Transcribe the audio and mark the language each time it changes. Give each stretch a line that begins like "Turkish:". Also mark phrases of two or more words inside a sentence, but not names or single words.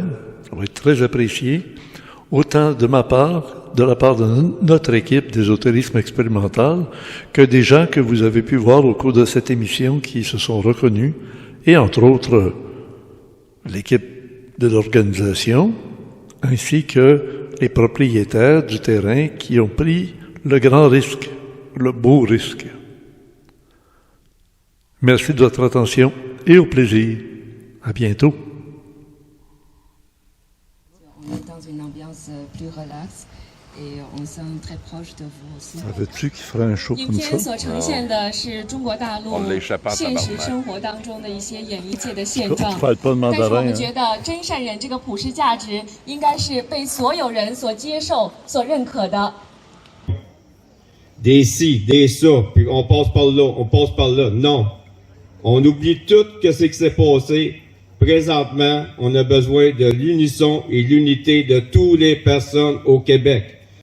French: Ça va être très apprécié. Autant de ma part, de la part de notre équipe d'ésotérisme expérimental, que des gens que vous avez pu voir au cours de cette émission qui se sont reconnus, et entre autres l'équipe de l'organisation, ainsi que les propriétaires du terrain qui ont pris le grand risque, le beau risque. Merci de votre attention et au plaisir. À bientôt. On est dans une ambiance plus relaxe et on se sent très proche de vous aussi. Savais-tu qu'il ferait un show comme ça?
Chinese: 影片所呈现的是中国大陆现实生活当中的一些演艺界的现状。但是我们觉得真善忍这个普世价值应该是被所有人所接受、所认可的。
French: Des ci, des ça, puis on passe par là, on passe par là. Non. On oublie tout ce qui s'est passé. Présentement, on a besoin de l'unisson et l'unité de toutes les personnes au Québec.